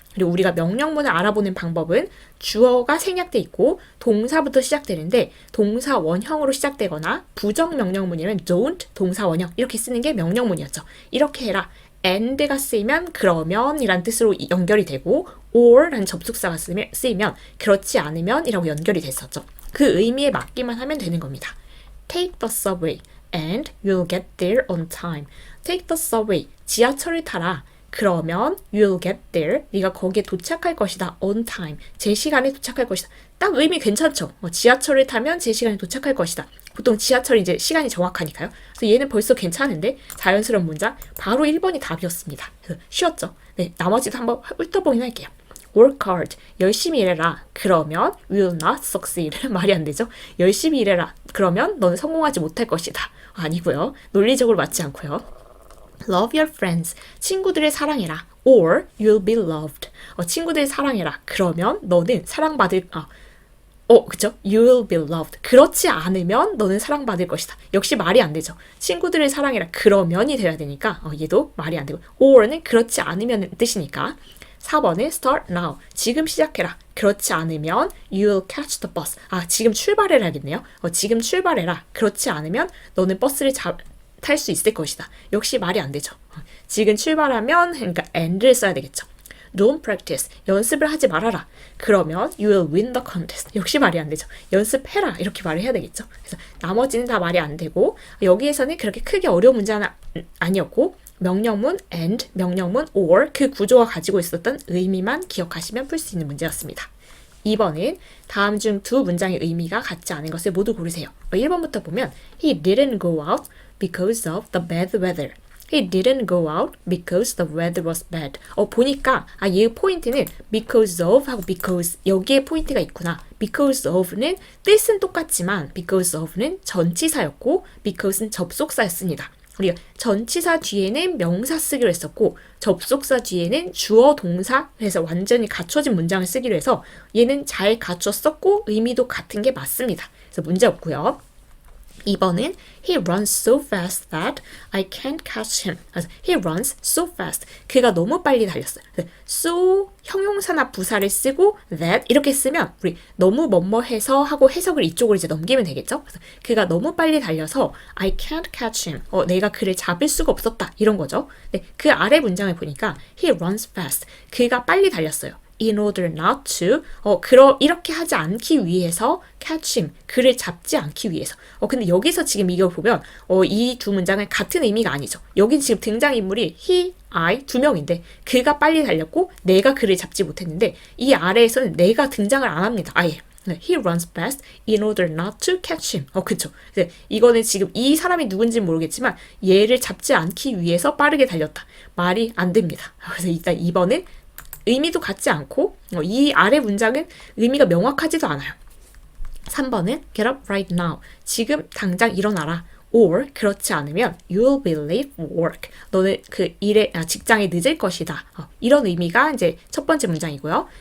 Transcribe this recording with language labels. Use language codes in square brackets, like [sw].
[ko] 그리고 우리가 명령문을 알아보는 방법은 주어가 생략돼 있고 동사부터 시작되는데 동사 원형으로 시작되거나 부정 명령문이면 don't 동사 원형 이렇게 쓰는 게 명령문이었죠. 이렇게 해라. and가 쓰이면 그러면 이란 뜻으로 연결이 되고 or 라는 접속사가 쓰이면 그렇지 않으면 이라고 연결이 됐었죠. 그 의미에 맞기만 하면 되는 겁니다. [en] Take the subway and you'll get there on time. Take the subway. [ko] 지하철을 타라. 그러면 [en] you'll get there. [ko] 네가 거기에 도착할 것이다. [en] on time. [ko] 제 시간에 도착할 것이다. 딱 의미 괜찮죠? 지하철을 타면 제 시간에 도착할 것이다. 보통 지하철이 이제 시간이 정확하니까요. 그래서 얘는 벌써 괜찮은데 자연스러운 문장 바로 1번이 답이었습니다. 그래서 쉬웠죠? 네, 나머지도 한번 훑어보긴 할게요. [en] work hard. [ko] 열심히 일해라. 그러면 [en] will not succeed. [ko] 말이 안 되죠? 열심히 일해라. 그러면 너는 성공하지 못할 것이다. 아니고요. 논리적으로 맞지 않고요. [en] Love your friends. [ko] 친구들을 사랑해라. [en] Or you'll be loved. 친구들을 사랑해라. [ko] 그러면 너는 사랑받을 그쵸? [en] You'll be loved. [ko] 그렇지 않으면 너는 사랑받을 것이다. 역시 말이 안 되죠. 친구들을 사랑해라. 그러면이 돼야 되니까 얘도 말이 안 되고 or는 그렇지 않으면 뜻이니까 4번은 [en] start now. [ko] 지금 시작해라. 그렇지 않으면 [en] you'll catch the bus. [ko] 지금 출발해라겠네요. 지금 출발해라. 그렇지 않으면 너는 버스를 탈 수 있을 것이다. 역시 말이 안 되죠. 지금 출발하면 그러니까 and를 써야 되겠죠. [en] Don't practice. [ko] 연습을 하지 말아라. 그러면 [en] you will win the contest. [ko] 역시 말이 안 되죠. 연습해라. 이렇게 말을 해야 되겠죠. 그래서 나머지는 다 말이 안 되고 여기에서는 그렇게 크게 어려운 문제는 아니었고 명령문 and, 명령문 or 그 구조가 가지고 있었던 의미만 기억하시면 풀 수 있는 문제였습니다. 2번은 다음 중 두 문장의 의미가 같지 않은 것을 모두 고르세요. 1번부터 보면 [en] He didn't go out because of the bad weather. He didn't go out because the weather was bad. [ko] 보니까 얘 포인트는 because of 하고 because 여기에 포인트가 있구나. because of는 뜻은 똑같지만 because of는 전치사였고 because는 접속사였습니다. 우리가 전치사 뒤에는 명사 쓰기로 했었고 접속사 뒤에는 주어 동사 해서 완전히 갖춰진 문장을 쓰기로 해서 얘는 잘 갖췄었고 의미도 같은 게 맞습니다. 그래서 문제 없고요. 2번은 [en] He runs so fast that I can't catch him. [ko] 그래서 [en] He runs so fast. [ko] 그가 너무 빨리 달렸어요. so 형용사나 부사를 쓰고 that 이렇게 쓰면 우리 너무 뭐뭐해서 하고 해석을 이쪽으로 이제 넘기면 되겠죠. 그래서 그가 너무 빨리 달려서 [en] I can't catch him. [ko] 내가 그를 잡을 수가 없었다. 이런 거죠. 네, 그 아래 문장을 보니까 [en] He runs fast. [ko] 그가 빨리 달렸어요. [en] In order not to, [ko] 이렇게 하지 않기 위해서 [en] catch him, [ko] 그를 잡지 않기 위해서. 근데 여기서 지금 이걸 보면, 이 두 문장은 같은 의미가 아니죠. 여긴 지금 등장인물이 he, I 두 명인데, 그가 빨리 달렸고, 내가 그를 잡지 못했는데, 이 아래에서는 내가 등장을 안 합니다. 아예. [en] He runs fast in order not to catch him. [ko] 그쵸. 이거는 지금 이 사람이 누군지 모르겠지만, 얘를 잡지 않기 위해서 빠르게 달렸다. 말이 안 됩니다. 그래서 일단 2번은 의미도 같지 않고 이 아래 문장은 의미가 명확하지도 않아요. 3번은 [en] get up right now. [ko] 지금 당장 일어나라. [en] or [ko] 그렇지 않으면 [en] you'll be late for work. [ko] 너는 그 직장에 늦을 것이다. 이런 의미가 이제 첫 번째 문장이고요.